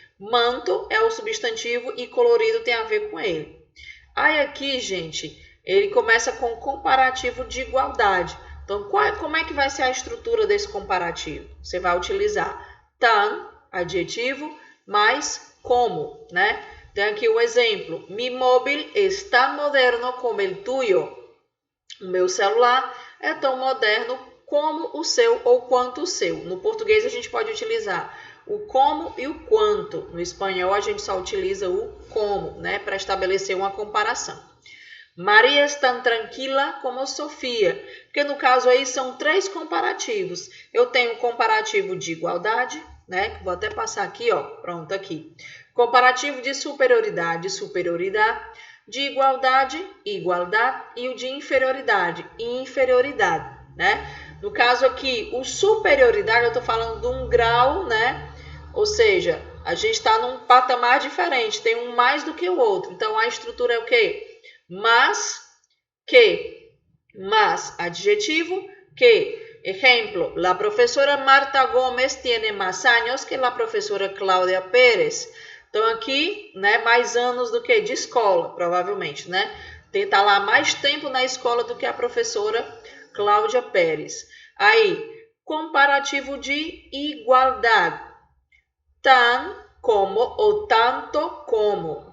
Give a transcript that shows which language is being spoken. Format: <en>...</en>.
<pt>Manto é o substantivo e colorido tem a ver com ele. Aí aqui, gente, ele começa com comparativo de igualdade. Então, como é que vai ser a estrutura desse comparativo? Você vai utilizar tan, adjetivo, mais como, né? Tem aqui um exemplo.</pt> <es>Mi móvil es tan moderno como el tuyo.</es> <pt>O meu celular é tão moderno como o seu ou quanto o seu. No português a gente pode utilizar o como e o quanto. No espanhol a gente só utiliza o como, né, para estabelecer uma comparação. Maria é tão tranquila como Sofia, porque no caso aí são três comparativos. Eu tenho um comparativo de igualdade, né, vou até passar aqui, ó, pronto aqui. Comparativo de superioridade, superioridade, de igualdade, igualdade e o de inferioridade, inferioridade, né? No caso aqui, o superioridade, eu estou falando de um grau, né? Ou seja, a gente está num patamar diferente, tem um mais do que o outro. Então, a estrutura é o quê? Mas, que. Mas, adjetivo, que.</pt> <es>Ejemplo, la profesora Marta Gómez tiene más años que la profesora Cláudia Pérez.</es> <pt>Então, aqui, né, mais anos do que de escola, provavelmente, né? Tá lá mais tempo na escola do que a professora Cláudia Pérez. Aí, comparativo de igualdade. Tan como ou tanto como.</pt>